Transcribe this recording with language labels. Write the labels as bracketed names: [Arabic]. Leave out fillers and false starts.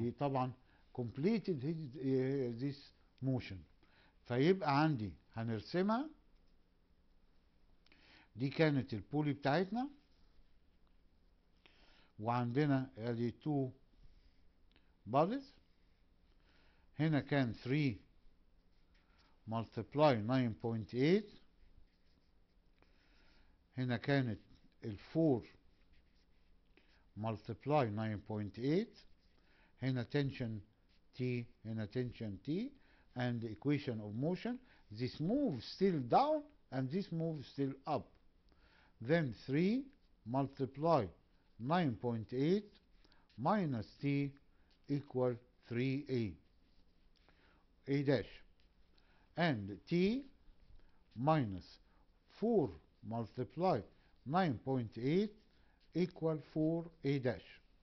[Arabic] هي طبعا [English] completed this motion. [Arabic] فيبقى عندي هنرسمها. دي كانت البولي بتاعتنا، وعندنا ادي 2 bodies. هنا كان 3 multiply 9.8. هنا كانت ال 4 multiply 9.8. [English] هنا tension T، هنا tension T and the equation of motion. This moves still down and this moves still up. Then 3 multiply 9.8 minus T equal 3A A dash, and T minus 4 multiply 9.8 equal 4A dash.